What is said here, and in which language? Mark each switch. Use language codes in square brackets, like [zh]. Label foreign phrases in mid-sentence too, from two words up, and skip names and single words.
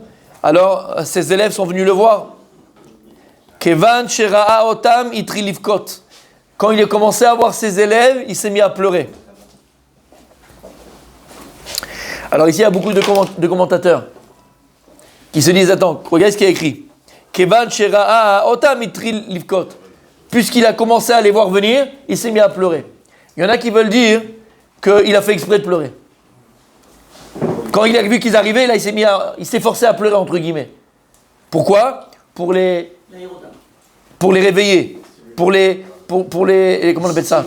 [fr] Alors ses élèves sont venus le voir. [he] כיון שראה אותם התחיל לבכות. [fr] Quand il a commencé à voir ses élèves, il s'est mis à pleurer. Alors ici, il y a beaucoup de commentateurs. qui se disent, attends, regarde ce qu'il y a écrit. [he] כיון שראה אותם התחיל לבכות. [fr] Puisqu'il a commencé à les voir venir, il s'est mis à pleurer. Il y en a qui veulent dire qu'il a fait exprès de pleurer. Quand il a vu qu'ils arrivaient, là, il s'est forcé à pleurer, entre guillemets. Pourquoi ? Pour les réveiller, pour les, comment on appelle ça ?